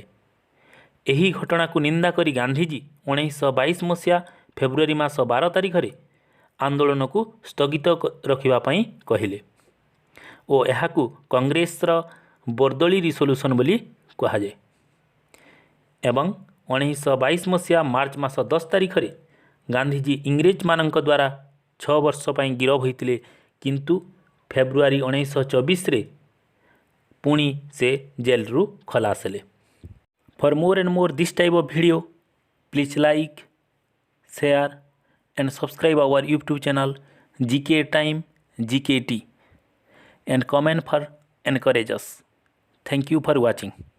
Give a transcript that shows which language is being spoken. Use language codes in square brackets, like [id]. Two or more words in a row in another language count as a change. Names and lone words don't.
[or] ଏହି ଘଟଣାକୁ ନିନ୍ଦା କରି ଗାନ୍ଧିଜୀ 1922 ମସିହା ଫେବୃଆରୀ ମାସ 12 ତାରିଖରେ ଆନ୍ଦୋଳନକୁ ସ୍ଥଗିତ ରଖିବା ପାଇଁ କହିଲେ ଓ ଏହାକୁ କଂଗ୍ରେସର ବର୍ଦୋଳି ରିସୋଲ୍ୟୁସନ୍ ବୋଲି କୁହାଯାଏ। ଏବଂ 1922 ମସିହା ମାର୍ଚ୍ଚ ମାସ 10 ତାରିଖରେ ଗାନ୍ଧିଜୀ ଇଂରେଜମାନଙ୍କ ଦ୍ୱାରା 6 ବର୍ଷ ପାଇଁ ଗିରଫ ହୋଇଥିଲେ, କିନ୍ତୁ ଫେବୃଆରୀ 1924ରେ ପୁଣି ସେ ଜେଲରୁ ଖଲାସ ହେଲେ। [en] For more and more this type of video, please like, share and subscribe our YouTube channel GK Time GKT and comment for encourage us. Thank you for watching.